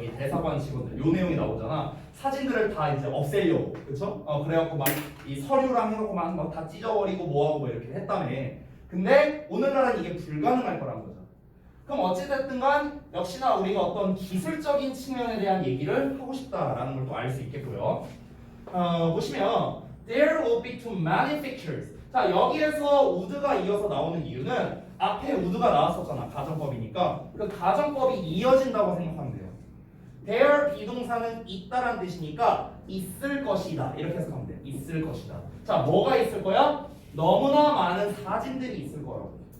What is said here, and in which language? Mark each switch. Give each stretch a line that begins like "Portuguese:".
Korean: 여기 대사관 직원들. 요 내용이 나오잖아. 사진들을 다 이제 없애려고. 그쵸? 그래갖고 막 이 서류랑 해갖고 막 다 찢어버리고 뭐하고 이렇게 했다며. 근데 오늘날은 이게 불가능할 거란 거죠. 그럼 어찌됐든 간 역시나 우리가 어떤 기술적인 측면에 대한 얘기를 하고 싶다라는 걸 또 알 수 있겠고요. 보시면
English: there will be too many pictures.
Korean: 자, 여기에서 would가 이어서 나오는 이유는 앞에 would가 나왔었잖아. 가정법이니까. 그 가정법이 이어진다고 생각하면 돼요. there 비동사는 있다란 뜻이니까 있을 것이다. 이렇게 해석하면 돼. 있을 것이다. 자, 뭐가 있을 거야? 너무나 많은 사진들이 있을 거라고.